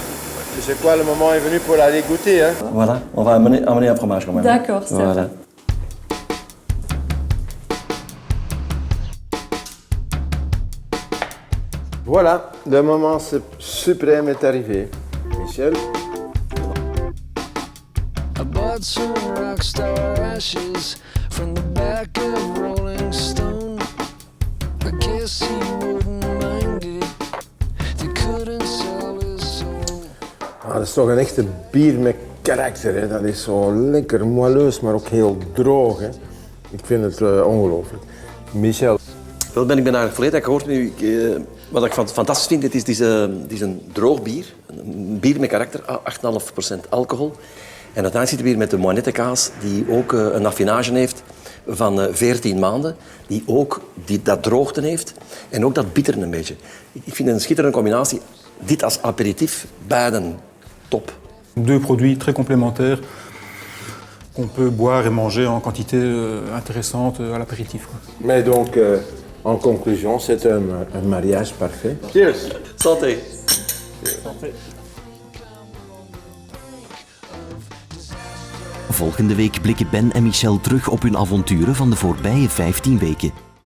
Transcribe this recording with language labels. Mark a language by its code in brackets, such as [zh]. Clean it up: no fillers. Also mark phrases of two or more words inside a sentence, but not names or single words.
[fr] Je sais quoi, le moment est venu pour aller goûter. Hein. Voilà, on va amener un fromage quand même. D'accord, c'est Voilà. Voilà, le moment suprême est arrivé. Michel. [en] I bought some rockstar ashes from the back of Rolling Stone. I guess he wouldn't mind it. They couldn't sell his soul. [nl] Ah, dat is toch een echte bier met karakter. Hè. Dat is zo lekker moelleus, maar ook heel droog. Hè. Ik vind het ongelooflijk. Michel. Wel, ik ben eigenlijk volledig akkoord met u. Wat ik fantastisch vind, het is een droog bier. Een bier met karakter, 8,5% alcohol. En uiteindelijk zitten we hier met de moinette-kaas, die ook een affinage heeft van 14 maanden. Die ook dat droogte heeft en ook dat bitteren een beetje. Ik vind het een schitterende combinatie. Dit als aperitief, beiden top. [fr] 2 produits très complémentaires qu'on peut boire et manger en quantité intéressante à l'apéritif. Mais donc, en conclusion, c'est un mariage parfait. Cheers! Santé! [nl] Volgende week blikken Ben en Michel terug op hun avonturen van de voorbije 15 weken.